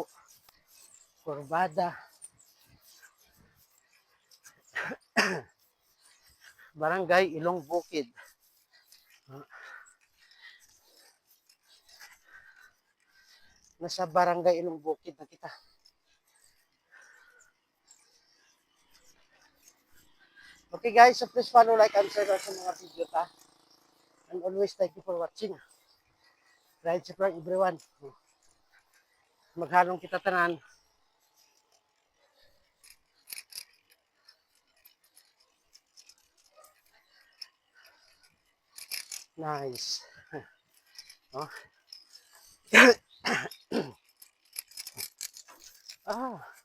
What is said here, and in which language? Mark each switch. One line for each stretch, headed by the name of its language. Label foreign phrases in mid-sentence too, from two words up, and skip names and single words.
Hiligaynon: Kurbada. Barangay Ilong Bukid. Nasa Barangay Ilong Bukid na kita.
English: Okay guys, so please follow, like, and share
Hiligaynon: sa mga video ta.
English: And always thank you for watching. Ride safe lang everyone.
Hiligaynon: Maghalong kita tanan. Nice. Oh. Ah.